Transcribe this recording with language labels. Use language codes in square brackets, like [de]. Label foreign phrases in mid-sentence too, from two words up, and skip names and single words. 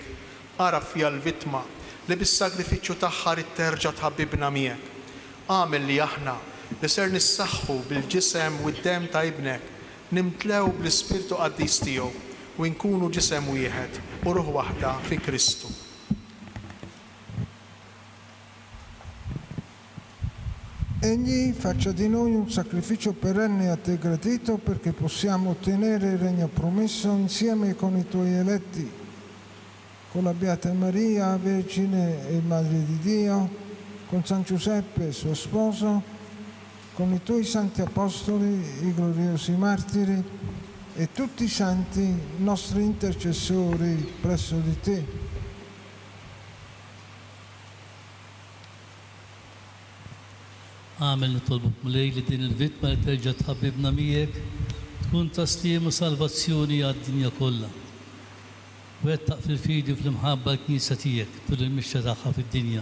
[mt] Araf fiha l-vittma li bis-sagrifiċċju tagħha rid terġa' tħabbibna miegħek. Għamel li aħna li ser nissaħħu bil-ġisem u d-dem ta' ibnek nimtlew bl-Ispirtu Qaddis tiegħu u nkunu ġisem wieħed u ruħ waħda fi Kristu. [it] Egli faccia di noi un sacrificio perenne a te gradito perché possiamo ottenere il regno promesso insieme con i tuoi eletti, con la Beata Maria, Vergine e Madre di Dio, con San Giuseppe, suo sposo, con i tuoi santi apostoli, i gloriosi martiri e tutti i santi nostri intercessori presso di te. [mt] Għamel nitolbuk mulej li din il-vittma li terġa' tħabbibna miegħek tkun taslim u salvazzjoni għad-dinja kollha. Wettaq fil-fidi u fl-imħabba l-Knisja tiegħek tul il-mixja tagħha fid-dinja.